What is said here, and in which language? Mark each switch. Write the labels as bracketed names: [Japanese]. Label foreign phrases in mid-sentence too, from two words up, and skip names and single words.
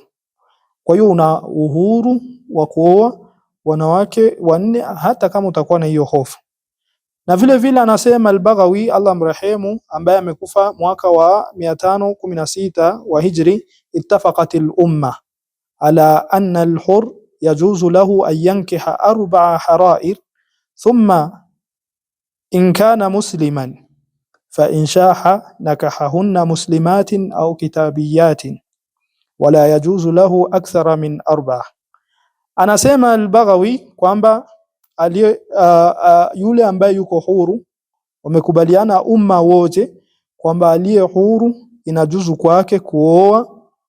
[Swahili] Kwa hiyo una uhuru wa kuoa wanawake wanne hata kama utakuwa na hiyo hofu. Na vile vile anasema Al-Baghawi Allah mrehemu, ambaye amekufa mwaka wa 516 wa Hijri, [Arabic] اتفقت الأمة على أن الحر يجوز له أن ينكح 4 حرائر ثم إن كان مسلما فإن شاء نكحهن مسلمات أو كتابيات ولا يجوز له أكثر من 4. [Swahili] Anasema Al-Baghawi kwamba yule ambaye yuko huru, wamekubaliana umma wote kwamba aliye huru inajuzu kwake kuoa